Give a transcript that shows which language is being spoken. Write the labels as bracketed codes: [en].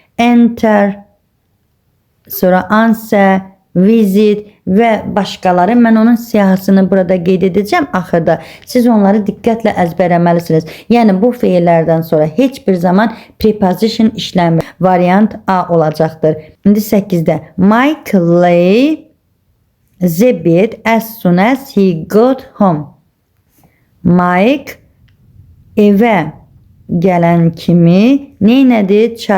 [az] Enter, sonra answer, visit və başqaları. Mən onun siyahısını burada qeyd edəcəm axırda. Siz onları diqqətlə əzbərləməlisiniz. Yəni bu feillərdən sonra heç bir zaman preposition işlənmir. Variant A olacaqdır. İndi 8-də. [en] Mike lay the bed as soon as he got home. [az] Mike evə gələn kimi neynədir?